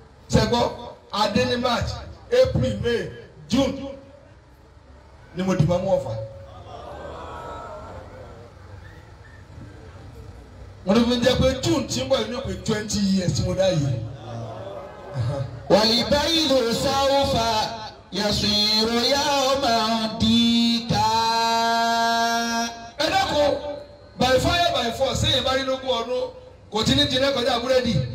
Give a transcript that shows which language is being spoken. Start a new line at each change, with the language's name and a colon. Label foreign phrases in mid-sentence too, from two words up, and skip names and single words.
Yoruba: Ṣé gbọ́? A dé ní
English: March, April, May, June
Yoruba: ni mo di máa mú Ọ̀fà. Wọ́n ní fi jẹ́ pé June tí ń bọ̀ yìí ló pé
English: twenty years
Yoruba: tí mo dá yìí.
Arabic: والبيض سوف يصير يوما ديكا.
Yoruba: Ẹ dákun,
English: by fire by force,
Yoruba: ṣé yẹn bá rí lógún ọdún? Kò tí ní jiná kọjá búrẹ́dì.